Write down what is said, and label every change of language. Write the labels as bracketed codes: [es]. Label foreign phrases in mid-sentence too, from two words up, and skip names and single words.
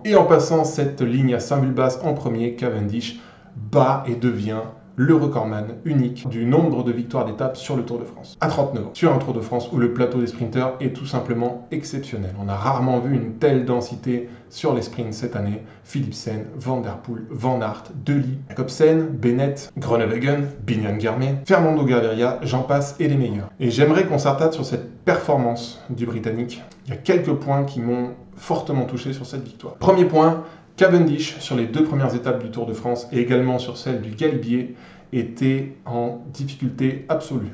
[fr] Et en passant cette ligne à Saint-Vulbas en premier, Cavendish bat et devient le recordman unique du nombre de victoires d'étape sur le Tour de France. À 39 ans, sur un Tour de France où le plateau des sprinters est tout simplement exceptionnel. On a rarement vu une telle densité sur les sprints cette année. Philipsen, Van Der Poel, Van Aert, Dély, Jacobsen, Bennett, Groenewegen, Biniam Girmay, Fernando Gaviria, j'en passe et les meilleurs. Et j'aimerais qu'on s'attarde sur cette performance du Britannique. Il y a quelques points qui m'ont fortement touché sur cette victoire. Premier point, Cavendish, sur les 2 premières étapes du Tour de France et également sur celle du Galibier, était en difficulté absolue.